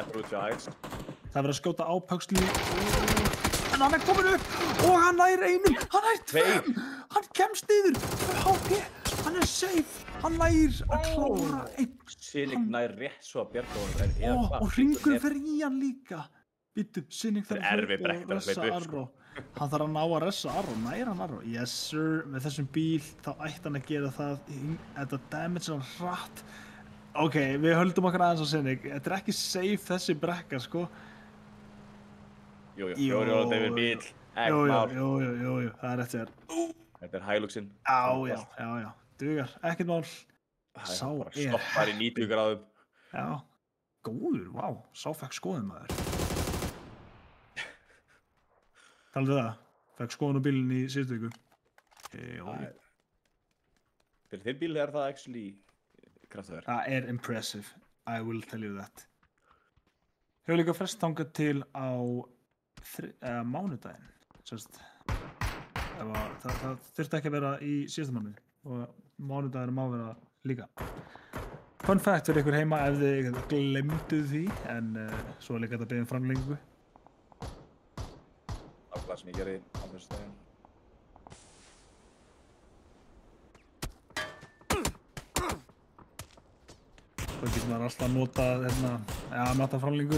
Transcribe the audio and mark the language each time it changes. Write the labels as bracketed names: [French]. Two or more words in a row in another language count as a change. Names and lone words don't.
[Icelandic] Það verður að skjóta á Pugsley en hann er komin upp og hann nær einum, hann nær tveim, hann kemst niður, HP, hann er safe, hann nær að klára einn. Cynic nær rétt svo að bjarga honum. Og hringurinn fer í hann líka. Býttu, Cynic þarf að ressa Arro. Hann þarf að ná að ressa Arro, nær hann Arro. [English] Yes sir, [Icelandic] með þessum bíl þá ætti hann að gera það, þetta damage hann hratt. Ok, við höldum okkar aðeins á Cynic, þetta er ekki safe þessi brekka sko. Jú, David bíl. Jú, það er rétt sér. Þetta er Hiluxinn. Já, dugar, ekkert mál. Sá bara stoppar í 90 gráðum. Já, góður, vá, sá fekk skoðun maður. Taldu það, fekk skoðun á bílinn í síðustu viku. Fyrir þeir bíl er það actually kraftaverk. Það er [English] impressive, I will tell you that. [Icelandic] Hefur líka frest þangað til á mánudaginn. Það þurfti ekki að vera í síðasta mánuði og mánudaginn má vera líka. [English] Fun fact [Icelandic] fyrir ykkur heima ef þið glemduð því, en svo er líka þetta beðið framlengingu. Nákvæmlega sem ég gerði á þessu daginn. Svo getur maður alltaf notað nota framlengingu.